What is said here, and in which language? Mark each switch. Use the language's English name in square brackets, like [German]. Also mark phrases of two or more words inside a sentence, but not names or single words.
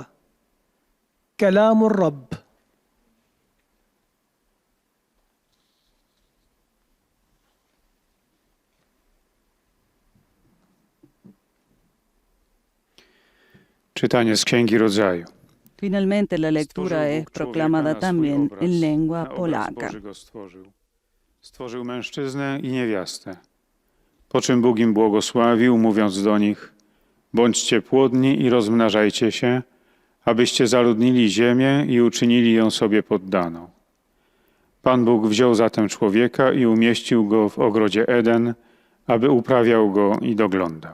[Arabic] كلام الرب. [Polish] Czytanie z Księgi Rodzaju. [Spanish] Finalmente la lectura es proclamada también en lengua polaca. [Polish] Stworzył mężczyznę i niewiastę. Po czym Bóg im błogosławił, mówiąc do nich: bądźcie płodni i rozmnażajcie się, abyście zaludnili ziemię i uczynili ją sobie poddaną. Pan Bóg wziął zatem człowieka i umieścił go w ogrodzie Eden, aby uprawiał go i doglądał.